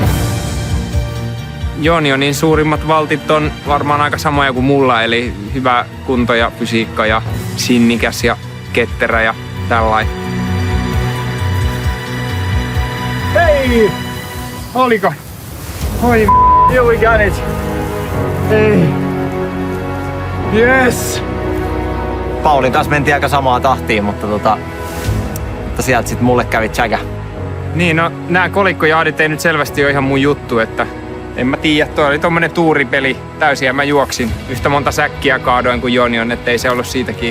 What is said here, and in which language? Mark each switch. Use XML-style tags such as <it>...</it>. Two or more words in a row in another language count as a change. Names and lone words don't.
<fi>Jonionin suurimmat valtit on varmaan aika samoja kuin mulla, eli hyvä kunto ja fysiikka ja sinnikäs ja ketterä ja tällainen. Hei!</fi> <en>Oliko? Oi here we got it!</en> <fi>Hei! Yes! Paulin kanssa mentiin aika samaa tahtiin, mutta sieltä sit mulle kävi tsäkä. Niin, no nää kolikkojaadit ei nyt selvästi ole ihan mun juttu, että en mä tiedä, toi oli tommonen tuuripeli täysin ja mä juoksin yhtä monta säkkiä kaadoin kuin Jonion, ettei se ollut siitäkin.</fi>